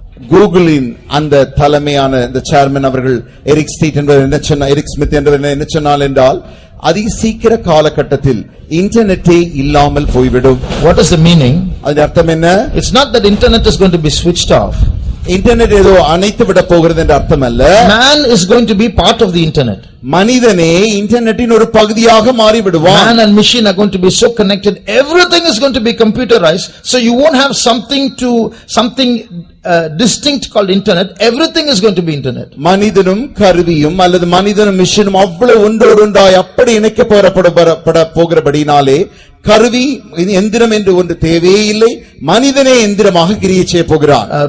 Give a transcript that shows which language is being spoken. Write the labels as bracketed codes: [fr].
[ta] கூகுளின் அந்த தலைமையான இந்த சேர்மன் அவர்கள் எரிக் ஸ்மித் என்பவர் என்ன சொன்னார் என்றால் அதி சீக்கிர காலகட்டத்தில் இன்டர்நெட்டே இல்லாமல் போய்விடும். [en] What is the meaning? [ta] அதன் அர்த்தம் என்ன? [en] It's not that internet is going to be switched off. [ta] Internet ஏதோ அணைத்து விட போகிறது என்ற அர்த்தம் அல்ல. [en] Man is going to be part of the internet. [ta] மனிதனே இன்டர்நெட்டின் ஒரு பகுதியாக மாறி விடுவான். [en] Man and machine are going to be so connected. Everything is going to be computerized. So you won't have something distinct called internet. Everything is going to be internet. [ta] மனிதனும் கருவியும் அல்லது மனிதனும் மிஷினும் அவ்வளவு ஒன்றோடொன்றாய் அப்படி இணைக்கப்பட போகிறபடினாலே கருவி எந்திரம் என்று ஒன்று தேவையே இல்லை. மனிதனே எந்திரமாக கிரியை செய்ய போகிறான்.